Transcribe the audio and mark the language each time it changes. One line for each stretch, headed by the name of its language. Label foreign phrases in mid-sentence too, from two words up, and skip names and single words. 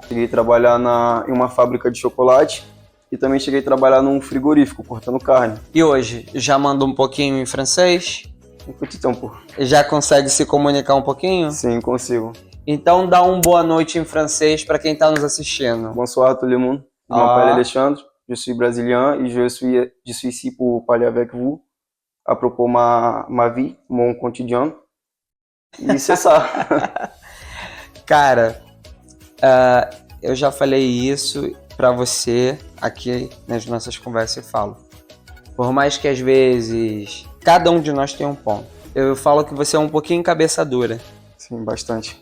Portuguese: Cheguei a trabalhar em uma fábrica de chocolate. E também cheguei a trabalhar num frigorífico, cortando carne. E hoje, já manda um pouquinho em francês? Um petit tempo. Já consegue se comunicar um pouquinho? Sim, consigo. Então dá um boa noite em francês para quem está nos assistindo.
French: Bonsoir tout le monde. Je m'appelle Alexandre, je suis brésilien et je suis ici pour parler avec vous à propos ma vie, mon quotidien.
Portuguese: E
French: c'est ça.
Portuguese: Cara, eu já falei isso para você aqui nas nossas conversas e falo. Por mais que às vezes cada um de nós tem um ponto. Eu falo que você é um pouquinho cabeça dura. Sim, bastante.